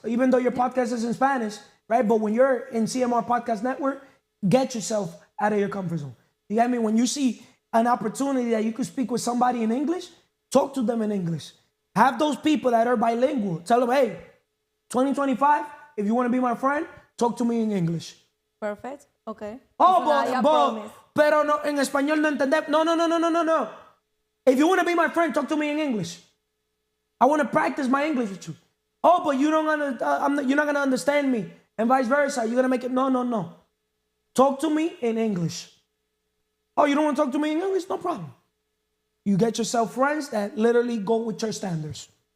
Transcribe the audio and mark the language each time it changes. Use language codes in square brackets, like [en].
[en] Even though your podcast is in Spanish, right? But when you're in CMR Podcast Network, get yourself out of your comfort zone. You get me? When you see an opportunity that you could speak with somebody in English, talk to them in English. Have those people that are bilingual. Tell them, hey, 2025, if you want to be my friend, talk to me in English. Perfect, okay. [es] Oh, pero no, en español no entender. [en] No. If you want to be my friend, talk to me in English. I want to practice my English with you. Oh, but you're not going to understand me. And vice versa. You're going to make it. No. Talk to me in English. Oh, you don't want to talk to me in English? No problem. You get yourself friends that literally go with your standards.